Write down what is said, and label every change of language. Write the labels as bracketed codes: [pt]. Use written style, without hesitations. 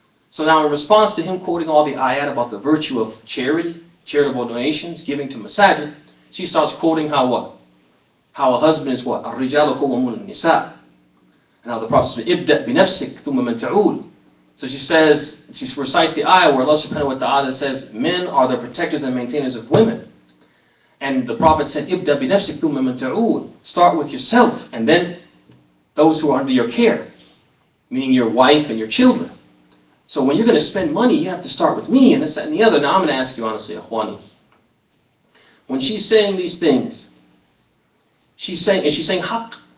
[en] So now in response to him quoting all the ayat about the virtue of charity, charitable donations, giving to masajid, she starts quoting how what? How a husband is what? [ar] الرِّجَالُ قَوَّامُونَ النِّسَاءِ. [en] And how the Prophet said, [ar] إِبْدَأْ بِنَفْسِكَ ثُمَّ مَنْ تَعُولُ. [en] So she says, she recites the ayah where Allah subhanahu wa ta'ala says, men are the protectors and maintainers of women. [ar] And the Prophet said, إِبْدَأْ بِنَفْسِكَ ثُمَّ مَنْ تَعُولُ. [en] Start with yourself, and then those who are under your care, meaning your wife and your children. So when you're going to spend money, you have to start with me and this, that, and the other. Now I'm going to ask you honestly, Akhwani, when she's saying these things, she's saying haqq.